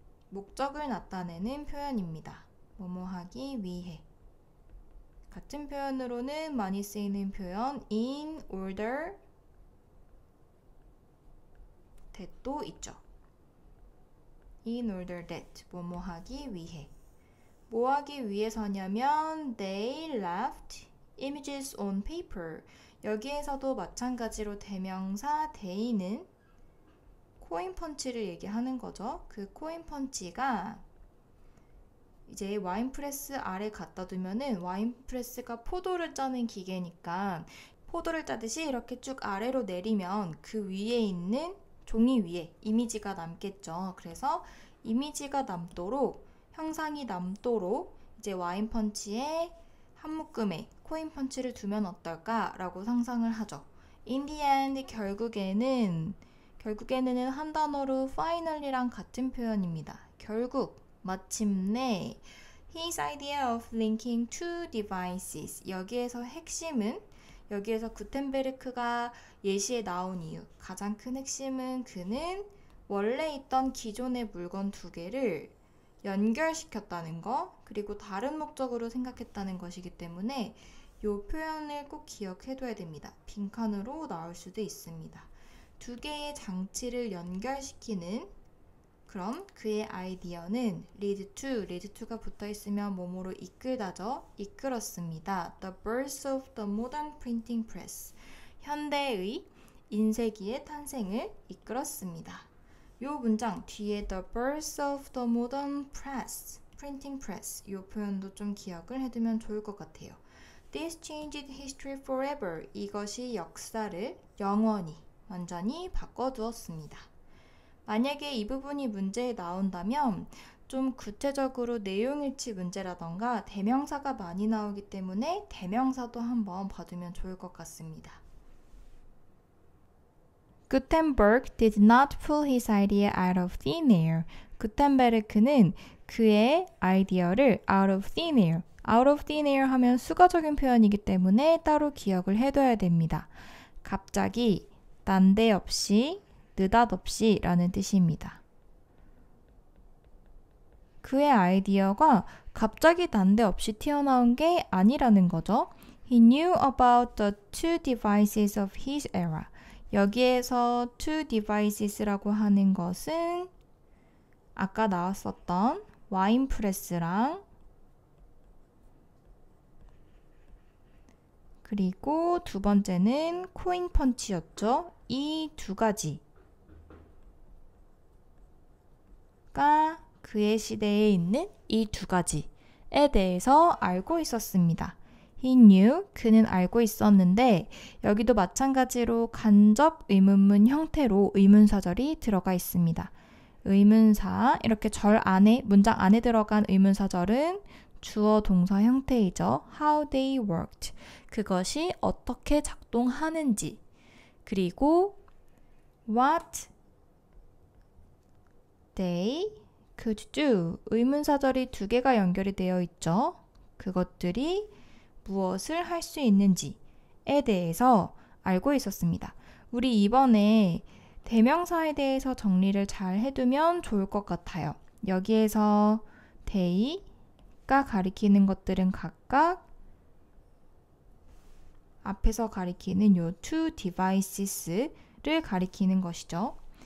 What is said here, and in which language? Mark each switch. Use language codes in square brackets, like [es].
[ko] 목적을 나타내는 표현입니다. 뭐뭐 하기 위해. 같은 표현으로는 많이 쓰이는 표현 in order that도 있죠. in order that, 뭐뭐 하기 위해. 뭐 하기 위해서냐면 [en] they left images on paper. [ko] 여기에서도 마찬가지로 대명사 they는 코인 펀치를 얘기하는 거죠. 그 코인 펀치가 이제 와인 프레스 아래 갖다 두면은 와인 프레스가 포도를 짜는 기계니까 포도를 짜듯이 이렇게 쭉 아래로 내리면 그 위에 있는 종이 위에 이미지가 남겠죠. 그래서 이미지가 남도록, 형상이 남도록 이제 와인 펀치에 한 묶음에 코인 펀치를 두면 어떨까 라고 상상을 하죠. [en] In the end, [ko] 결국에는 한 단어로 finally랑 같은 표현입니다. 결국, 마침내 [en] his idea of linking two devices. [ko] 여기에서 핵심은, 여기에서 구텐베르크가 예시에 나온 이유, 가장 큰 핵심은 그는 원래 있던 기존의 물건 두 개를 연결시켰다는 거, 그리고 다른 목적으로 생각했다는 것이기 때문에 이 표현을 꼭 기억해둬야 됩니다. 빈칸으로 나올 수도 있습니다. 두 개의 장치를 연결시키는, 그럼 그의 아이디어는 lead to가 붙어있으면 뭐뭐로 이끌다죠. 이끌었습니다. [en] The birth of the modern printing press. [ko] 현대의 인쇄기의 탄생을 이끌었습니다. 이 문장 뒤에 the birth of the modern press, printing press 이 표현도 좀 기억을 해두면 좋을 것 같아요. [en] This changed history forever. [ko] 이것이 역사를 영원히, 완전히 바꿔두었습니다. 만약에 이 부분이 문제에 나온다면 좀 구체적으로 내용일치 문제라던가 대명사가 많이 나오기 때문에 대명사도 한번 봐두면 좋을 것 같습니다. [en] Gutenberg did not pull his idea out of thin air. [ko] 구텐베르크는 그의 아이디어를 [en] out of thin air. [ko] out of thin air 하면 수가적인 표현이기 때문에 따로 기억을 해둬야 됩니다. 갑자기, 난데없이, 느닷없이 라는 뜻입니다. 그의 아이디어가 갑자기 난데없이 튀어나온 게 아니라는 거죠. [en] He knew about the two devices of his era. [ko] 여기에서 two devices라고 하는 것은 아까 나왔었던 와인 프레스랑 그리고 두 번째는 코인 펀치였죠. 이 두 가지가 그의 시대에 있는 이 두 가지에 대해서 알고 있었습니다. [en] He knew, [ko] 그는 알고 있었는데 여기도 마찬가지로 간접 의문문 형태로 의문사절이 들어가 있습니다. 의문사, 이렇게 절 안에, 문장 안에 들어간 의문사절은 주어 동사 형태이죠. [en] How they worked. [ko] 그것이 어떻게 작동하는지. 그리고 [en] what they could do. [ko] 의문사절이 두 개가 연결이 되어 있죠. 그것들이 무엇을 할 수 있는지에 대해서 알고 있었습니다. 우리 이번에 대명사에 대해서 정리를 잘 해두면 좋을 것 같아요. 여기에서 they가 가리키는 것들은 각각 앞에서 가리키는 요 two devices를 가리키는 것이죠.